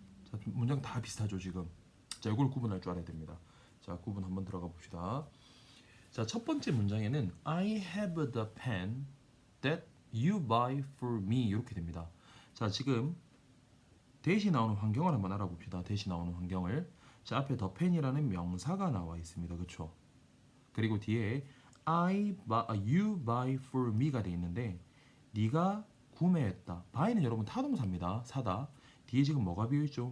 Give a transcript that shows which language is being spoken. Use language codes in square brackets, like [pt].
[ko] 자, 문장 다 비슷하죠 지금. 자, 이걸 구분할 줄 알아야 됩니다. 자, 구분 한번 들어가 봅시다. 자, 첫 번째 문장에는 [en] I have the pen that you buy for me [ko] 이렇게 됩니다. 자, 지금 대시 나오는 환경을 한번 알아봅시다. 대시 나오는 환경을. 자, 앞에 the pen이라는 명사가 나와 있습니다. 그렇죠? 그리고 뒤에 [en] you buy for me [ko] 가 돼 있는데 네가 구매했다. buy는 여러분 타동사입니다. 사다. 뒤에 지금 뭐가 비어있죠?